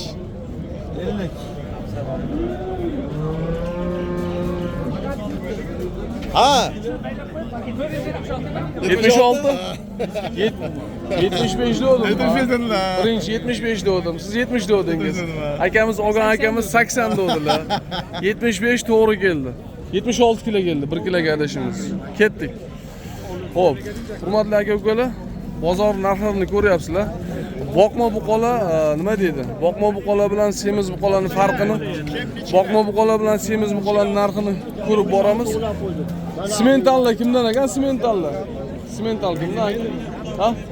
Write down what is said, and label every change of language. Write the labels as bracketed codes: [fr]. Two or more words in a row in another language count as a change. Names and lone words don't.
[tr] 50. Ha. 76. 75 doğdum. 75 dedin la. Birinci 75 doğdum. Siz 70 doğdunuz. Akamiz, Ogan akamiz 80 doğdular. 75 doğru geldi. 76 kilo geldi. 1 kilo kardeşimiz. [uz] Kettik. Xo'p, hurmatli aka-ukalar, bozor narxlarini ko'ryapsizlar. Boqma buqalar nima deydi? Boqma buqalar bilan semiz buqalarning farqini, boqma buqalar bilan semiz buqalarning narxini ko'rib boramiz. Simentallar kimdan ekan? Simentallar. Simental kimdan aka? Ha?